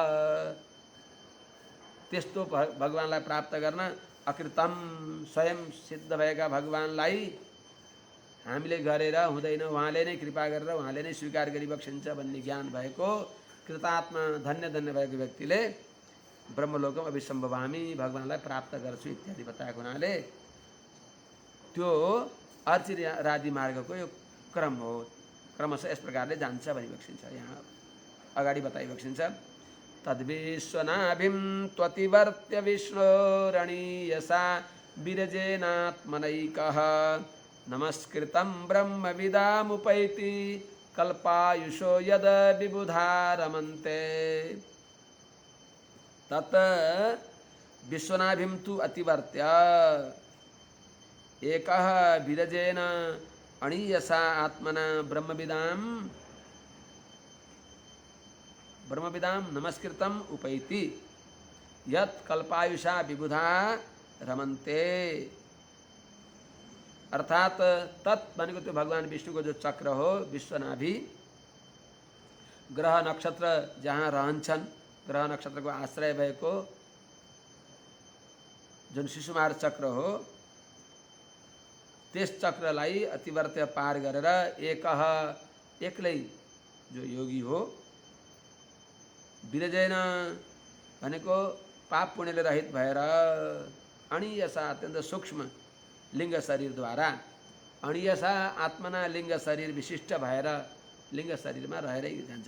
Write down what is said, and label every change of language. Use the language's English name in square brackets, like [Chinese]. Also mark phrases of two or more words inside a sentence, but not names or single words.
[Nepali] त्यस्तो भगवानलाई प्राप्त गर्न अकृतम स्वयं सिद्ध भएका भगवानलाई हामीले गरेर हुँदैन, उहाँले नै कृपा गरेर उहाँले नै स्वीकार गरिबक्सिन्छ भन्ने ज्ञान भएको कृतात्मा धन्य धन्य भएको व्यक्तिले [Sanskrit] ब्रह्मलोकम अभिसंभवामी [Nepali] भगवानलाई प्राप्त गर्छु इत्यादि बताएको हुनाले त्यो अर्चिरादि मार्गको यो क्रम हो। क्रमशः यस प्रकारले जान्छ भनिबक्सिन्छ। यहाँ अगाडि बताइबक्सिन्छ [Sanskrit] तद्विश्वनाभिं त्वतिवर्त्य विष्णोरणीयसा विरजेनात्मनैकः नमस्कृतं ब्रह्मविदामुपैति कल्पायुषो यद विबुधा रमन्ते। तत् विश्वनाभिं तु अतिवर्त्य एकः विरजेन अणीयसा आत्मना ब्रह्मविदां नमस्कृतम उपैति यत् कल्पायुषा विबुधा रमन्ते। [Nepali] अर्थात तत् भनेको त्यो भगवान विष्णुको जो चक्र हो विश्वनाभि, ग्रह नक्षत्र जहाँ रहन्छन्, ग्रह नक्षत्रको आश्रय भएको जुन शिशुमार चक्र हो त्यस चक्रलाई अतिवर्त्य पार गरेर एक्लै जो योगी हो, विरजेन भनेको पाप पुण्यले रहित भएर अणीयसा अत्यन्त सूक्ष्म लिङ्ग शरीरद्वारा, [Sanskrit] अणीयसा आत्मना [Nepali] लिङ्ग शरीर विशिष्ट भएर लिङ्ग शरीरमा रहेरै जान्छ।